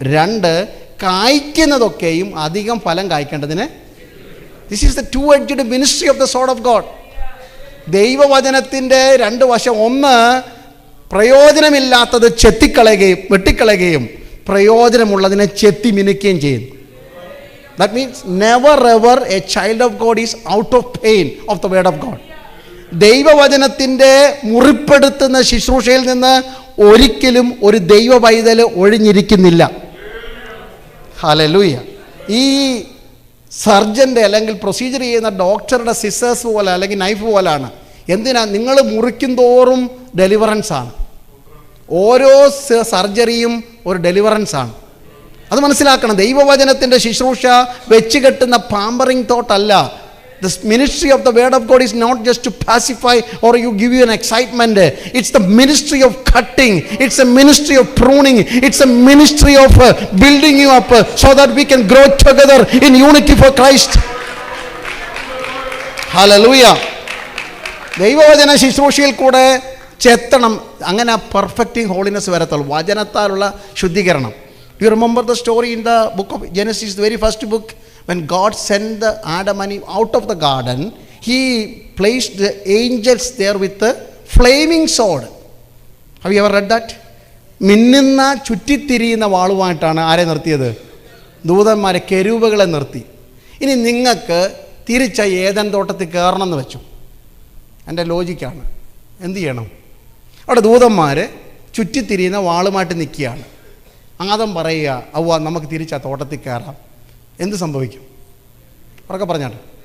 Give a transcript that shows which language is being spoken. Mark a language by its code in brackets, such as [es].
[ml] 2, കായ്ക്കുന്നതൊക്കെയും അധികം ഫലം കായ്ക്കേണ്ടതിന്. [en] This is the 2-edged ministry of the sword of God. [ml] ദൈവവചനത്തിൻ്റെ 2 വശം. ഒന്ന്, പ്രയോജനമില്ലാത്തത് വെട്ടിക്കളയുകയും പ്രയോജനമുള്ളതിനെ ചെത്തി മിനുക്കുകയും ചെയ്യുന്നു. [en] That means never ever a child of God is out of pain of the word of God. [ml] ദൈവവചനത്തിൻ്റെ മുറിപ്പെടുത്തുന്ന ശുശ്രൂഷയിൽ നിന്ന് ഒരിക്കലും ഒരു ദൈവ പൈതൽ ഒഴിഞ്ഞിരിക്കുന്നില്ല. ഹല്ലേലൂയ. ഈ സർജൻ്റെ അല്ലെങ്കിൽ പ്രൊസീജിയർ ചെയ്യുന്ന ഡോക്ടറുടെ സിസേഴ്സ് പോലെ അല്ലെങ്കിൽ നൈഫ് പോലാണ്. എന്തിനാ? നിങ്ങൾ മുറിക്കും തോറും ഡെലിവറൻസാണ്. ഓരോ സർജറിയും ഒരു ഡെലിവറൻസാണ്. അത് മനസ്സിലാക്കണം. ദൈവവചനത്തിൻ്റെ ശുശ്രൂഷ വെച്ച് കെട്ടുന്ന pampering തോട്ടല്ല. [en] The ministry of the word of God is not just to pacify or you give you an excitement. It's the ministry of cutting. It's a ministry of pruning. It's a ministry of building you up so that we can grow together in unity for Christ. [ml] Hallelujah. ദൈവവചന ശുശ്രൂഷയിൽ കൂടെ ചെത്തണം. അങ്ങനെ perfecting holiness വരത്തുള്ളൂ. വചനത്താലുള്ള ശുദ്ധീകരണം. [en] You remember the story in the book of Genesis, the very first book, when God sent the Adam and Eve out of the garden, He placed the angels there with the flaming sword. Have you ever read that? [ml] മിന്നുന്ന ചുറ്റിത്തിരിയുന്ന വാളുമായിട്ടാണ് ആരെ നിർത്തിയത്? ദൂതന്മാരെ, കെരൂബുകളെ നിർത്തി. ഇനി നിങ്ങൾക്ക് തിരിച്ച Eden തോട്ടത്തിൽ കയറണമെന്ന് വെച്ചു. എൻ്റെ ലോജിക്കാണ്. എന്തു ചെയ്യണം? അവിടെ ദൂതന്മാർ ചുറ്റിത്തിരിയുന്ന വാളുമായിട്ട് നിൽക്കുകയാണ്. ആദം പറയുക, അവ്വ നമുക്ക് തിരിച്ചാ തോട്ടത്തിൽ കയറാം. എന്ത് സംഭവിക്കും? ഉറക്കെ പറഞ്ഞാട്ട്.